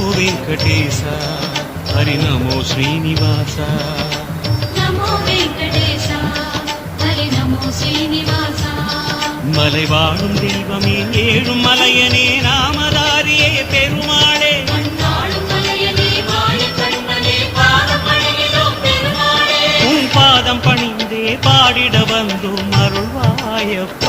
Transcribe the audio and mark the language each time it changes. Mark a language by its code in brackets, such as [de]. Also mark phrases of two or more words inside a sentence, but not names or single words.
[te] వెంకటేశ హరి నమో శ్రీనివాస నమో వెంకటేశ హరి నమో శ్రీనివాస [ta] மலை வாழும் தெய்வமே ஏழும் மலையனே நாமதாரியே பெருமாளே உன் பாதம் பணிந்தே பாடிட வந்தோம் அருள்வாயப்பா